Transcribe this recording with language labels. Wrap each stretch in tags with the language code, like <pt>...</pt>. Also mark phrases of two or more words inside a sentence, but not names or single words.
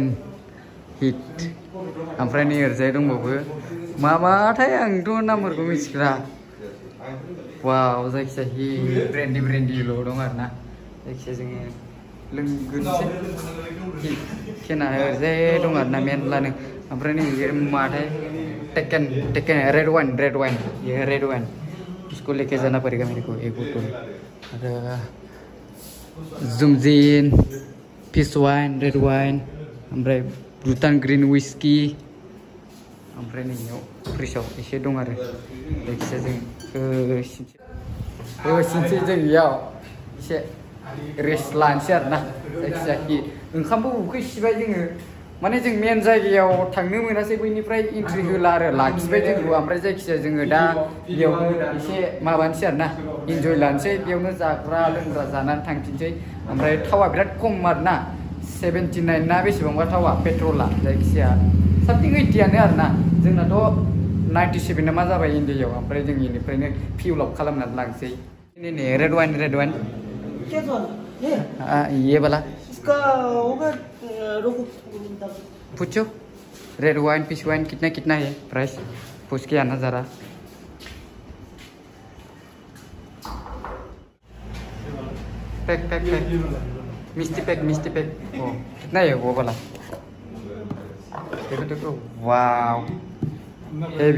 <brx>हिट ओमफ्राय नै ओरैजाय दंबावो माथाय आंथ' नामफोरखौ मिथिला वाव जायखिजाया हिट ब्रेन्डिल' दं आरोना जायखिजाया जोङो लोंगोनसै हिट केना ओरैजाय दं आरोना मेरलानो ओमफ्राय नै माथाय टेकेन</brx> <en>red wine</en> <hi>ये रेड वाइन इसको लेके जाना पड़ेगा मेरे को एक बोतल और</hi> <brx>जुमजिन</brx> <en>fish wine red wine</en> <brx>ओमफ्राय भुटान</brx> <en>green whisky</en> <brx>ओमफ्राय नैयाव फ्रिजआव एसे दं आरो जायखिजाया जों सिनसै जों इयाव एसे रेस्ट लानोसै आरोना जायखिजाया ओंखामबो उखैसिबाय जोङो माने जों मेन जायगायाव थांनो मोनासै बैनिफ्राय एन्ट्रि होला आरो लाखिबाय जोंखौ ओमफ्राय जायखिजाया जोङो दा बेयावनो एसे माबानोसै आरोना इन्जय लानोसै बेयावनो जाग्रा लोंग्रा जानानै थांफिनसै ओमफ्राय थावा बिराद खम आरोना 79 ना बेसेबांबा थावा पेट्रला जायखिजाया सामथिं 80आनो आरोना जोंनाथ' 97 ना मा जाबाय इन्डियायाव ओमफ्राय जों इनिफ्रायनो</brx> <en>fuel up</en> <brx>खालामनानै लांसै नै</brx> <en>red wine</en> <hi>ये वाला इसका होगा रोको पूछो</hi> <en>red wine fish wine</en> <hi>कितना है प्राइस पूछ के आना जरा पैक मिस्टी पैक ओ कितना है वो वाला देखो वाव हेवी</hi>